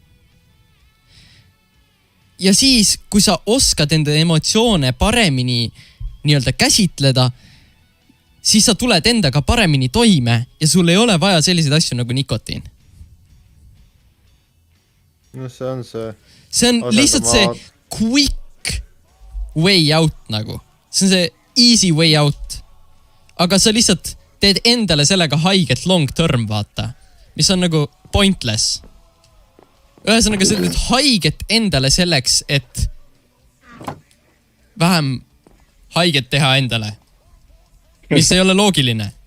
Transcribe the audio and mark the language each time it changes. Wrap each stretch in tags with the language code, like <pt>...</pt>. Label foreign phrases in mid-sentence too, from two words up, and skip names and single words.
<et>Ja siis, kui sa oskad enda emotsioone paremini nii-öelda käsitleda, siis sa tuled endaga paremini toime ja sul ei ole vaja selliseid asju nagu nikotiin. No see on see. See on lihtsalt see</et> <en>quick way out</en> <et>nagu. See on see</et> <en>easy way out.</en> <et>Aga sa lihtsalt teed endale sellega haiget</et> <en>long term,</en> <et>vaata. Mis on nagu pointless. Ühesõnaga, sa teed haiget endale selleks, et vähem haiget teha endale. Mis ei ole loogiline.</et>